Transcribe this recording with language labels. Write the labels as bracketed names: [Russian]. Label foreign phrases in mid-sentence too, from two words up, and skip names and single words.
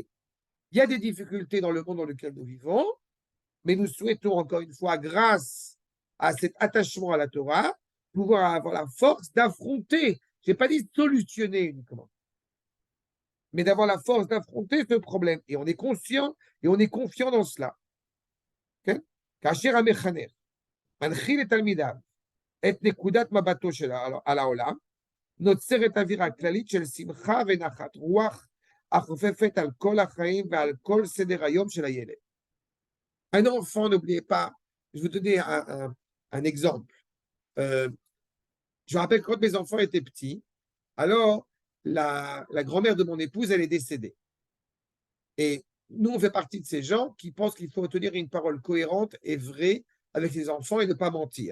[French] Il y a des difficultés dans le monde dans lequel nous vivons, mais nous souhaitons encore une fois, grâce à cet attachement à la Torah, pouvoir avoir la force d'affronter, je n'ai pas dit solutionner uniquement, mais d'avoir la force d'affronter ce problème. Et on est conscient et on est confiant dans cela. [Hebrew] כאשר המחנך מנחיל לתלמידיו את נקודת מבטו על העולם, נוצרת אווירה כללית של שמחה ונחת רוח החופפת על כל החיים ועל כל סדר היום של הילד. [French] Un enfant, n'oubliez pas, je vais vous donner un exemple. Je me rappelle quand mes enfants étaient petits, alors la grand-mère de mon épouse, elle est décédée. Et nous, on fait partie de ces gens qui pensent qu'il faut tenir une parole cohérente et vraie avec les enfants et ne pas mentir.